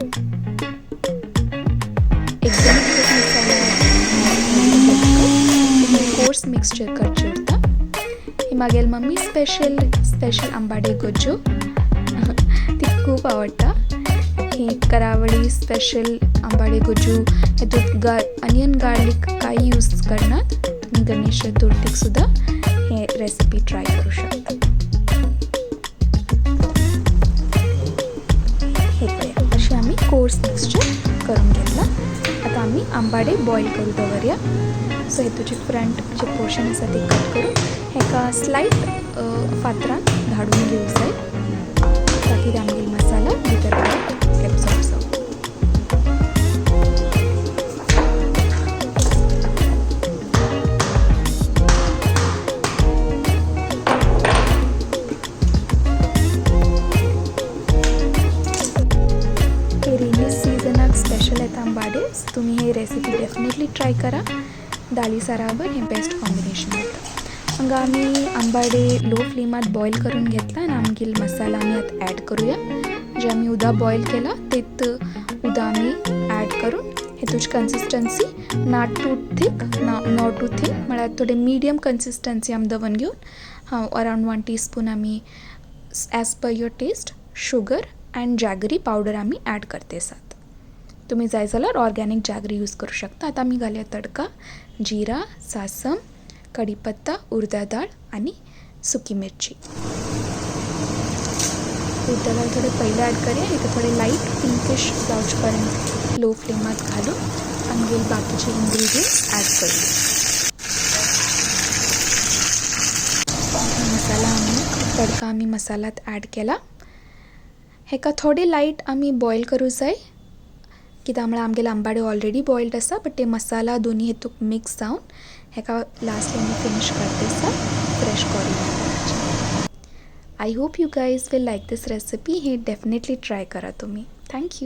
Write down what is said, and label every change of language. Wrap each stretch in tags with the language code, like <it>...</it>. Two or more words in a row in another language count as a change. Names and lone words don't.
<en>coarse mixture</en> <kok>करचे उरता. ही मागेल</kok> <en>mummy special</en> <kok>आंबाडे गुज्जू ती खूप आवडटा. ही करावळी स्पेशल आंबाडे गुज्जू हेतूत</kok> <en>onion garlic</en> <kok>काही यूज करनात. तुम्ही गणेश चतुर्थीक सुद्धा हे</kok> <en>recipe try</en> <kok>करू शकता. हे पळया अशी आम्ही</kok> <en>coarse mixture</en> <kok>करून घेतला. आता आम्ही आंबाडे बॉईल करू दवरया. सो हेतूचे फ्रंटचे पोर्शन आसा ते कट करून हेका स्लाइट फातरान धाडून घेवंक जाय ताकी आमगेलो मसाला भितर एब्सॉर्ब जावं. हे रेनी सीजनाक स्पेशल येता आंबाडे. तुम्ही हे</kok> <en>recipe definitely try</en> <kok>करा. दाली साराबर हे</kok> <en>best combination</en> <kok>होतं. हांगा आम्ही आंबाडे लो फ्लेमात बॉईल करून घेतला आणि आमगेल मसाला आम्ही आत ॲड करूया. जे आम्ही उदा बॉईल केला तेत उदा आम्ही ॲड करून हेतूच</kok> <en>consistency not too thick</en> <kok>म्हळ्यार थोडे</kok> <en>medium consistency</en> <kok>आमी दवरून घेऊन</kok> <en>around 1 teaspoon</en> <kok>आम्ही</kok> <en>as per your taste sugar and jaggery powder</en> <kok>आम्ही ॲड करते सात. तुम्ही जाय जाल्यार</kok> <en>organic jaggery use</en> <kok>करू शकता. आता आम्ही घालूया तडका. जीरा, सासम, कढीपत्ता, उडदा डाळ आणि सुकी मिरची. उडदा डाळ थोडे पहिले ॲड करूया. इथे थोडे</kok> <en>light pinkish</en> <kok>जावचेपर्यंत लो फ्लेमात घालून आमगेल बाकीचे</kok> <en>ingredients add</en> <kok>करूया. मसाला तडका आम्ही मसाल्यात ॲड केला. हेका थोडे लाईट आम्ही बॉईल करू जाय कित्याक म्हळ्यार आमगेले आंबाडे</kok> <en>already boiled</en> <kok>आसा. बट ते मसाला दोन्ही हेतूक मिक्स जावन हेका लास्टली आमी फिनिश करते आसा</kok> <en>fresh coriander. I hope you guys will like this recipe.</en> <kok>हे डेफिनेटली ट्राय करा तुम्ही. थँक्यू.</kok>